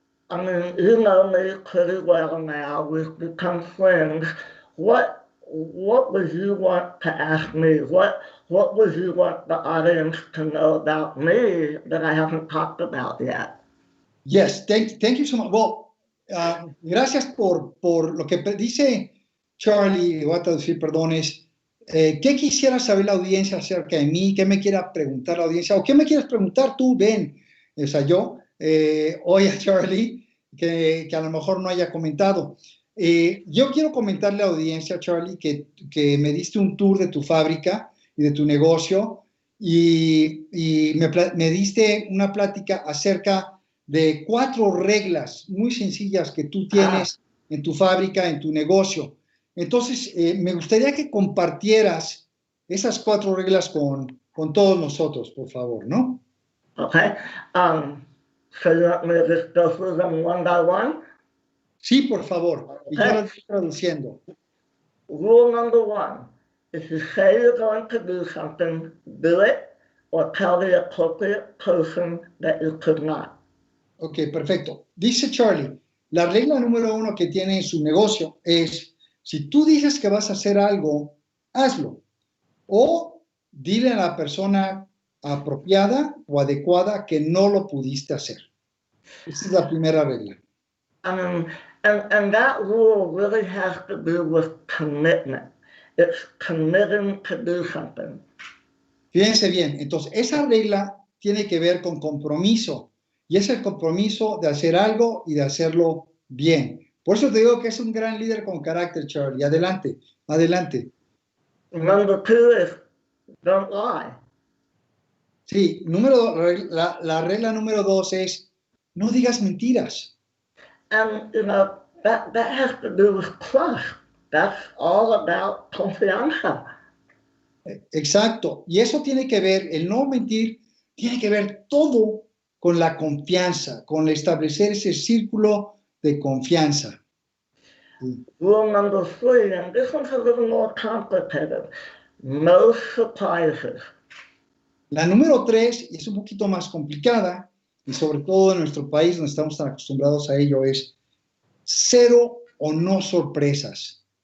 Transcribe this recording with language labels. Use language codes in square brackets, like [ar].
[en] I mean, you know me pretty well now. We've become friends. What would you want to ask me? What would you want the audience to know about me that I haven't talked about yet? Yes, thank you so much. [es] Well, gracias por lo que dice Charly. Voy a traducir, perdones. ¿Qué quisiera saber la audiencia acerca de mí? ¿Qué me quiera preguntar la audiencia? ¿O qué me quieres preguntar tú, Ben? O sea, yo, hoy a Charly, que a lo mejor no haya comentado. Yo quiero comentarle a la audiencia, Charly, que me diste un tour de tu fábrica y de tu negocio y me diste una plática acerca de 4 reglas muy sencillas que tú tienes en tu fábrica, en tu negocio. Entonces, me gustaría que compartieras esas 4 reglas con todos nosotros, por favor, ¿no? [en] Okay. So you want me to just go through them one by one? [es] Sí, por favor. Y yo lo estoy traduciendo. [en] Rule number 1. If you say you're going to do something, do it, or tell the appropriate person that you could not. [es] Ok, perfecto. Dice Charly, la regla número 1 que tiene en su negocio es, si tú dices que vas a hacer algo, hazlo. O dile a la persona apropiada o adecuada que no lo pudiste hacer. Esa es la primera regla. [en] And that rule really has to do with commitment. It's committing to do something. [es] Fíjense bien, entonces esa regla tiene que ver con compromiso, y es el compromiso de hacer algo y de hacerlo bien. Por eso te digo que es un gran líder con carácter, Charly. Adelante, adelante. [en] Number 2 is don't lie. [es] Sí, la regla número 2 es no digas mentiras. [en] And, you know, that has to do with trust. That's all about confianza. [es] Exacto. Y eso tiene que ver, el no mentir, tiene que ver todo con la confianza, con establecer ese círculo de confianza. [en] Rule number 3, and this one's a little more complicated. No surprises. [es] La número 3, y es un poquito más complicada, y sobre todo en nuestro país donde estamos tan acostumbrados a ello, es 0 o no sorpresas.